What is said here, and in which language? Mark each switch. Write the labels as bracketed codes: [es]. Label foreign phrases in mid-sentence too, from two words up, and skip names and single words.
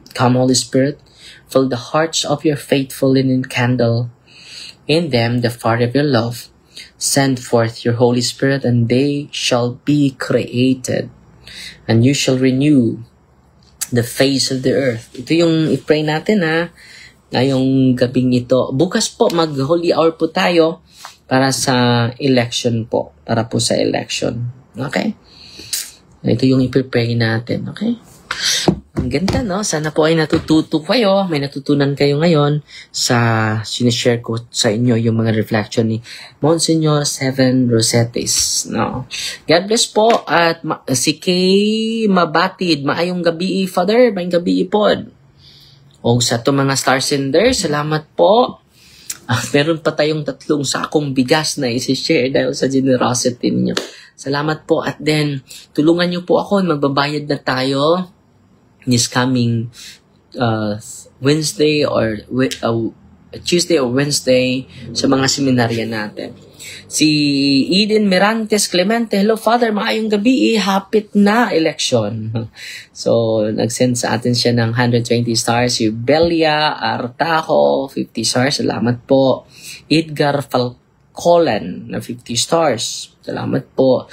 [en] Come, Holy Spirit, fill the hearts of your faithful and enkindle in them the fire of your love. Send forth your Holy Spirit, and they shall be created, and you shall renew the face of the earth. [tl] Ito yung i-pray natin ngayong gabing ito. Bukas po, mag-Holy Hour po tayo para sa election po. Para po sa election. Okay? Ito yung i-pray natin. Okay? Ang ganda, no? Sana po ay natututo kayo. May natutunan kayo ngayon sa sinishare ko sa inyo yung mga reflection ni Monsignor Seven Rosetes, no? [en] God bless [tl] po. At si Kay Mabatid, [ceb] maayong gabi, Father. Maayong gabi, pod. [tl] O sa to mga star sender, salamat po. Meron pa tayong 3 sakong bigas na isi-share dahil sa generosity niyo. Salamat po. At then, tulungan niyo po ako. Magbabayad na tayo [en] this coming Wednesday or Tuesday or Wednesday [tl] sa mga seminarya natin. [ceb] Si Eden Mirantes Clemente, hello Father, maayong gabi, hapit na election. [tl] So, nag-send sa atin siya ng 120 stars. Si Belia Artajo, 50 stars, salamat po. Edgar Falcolan na 50 stars, salamat po.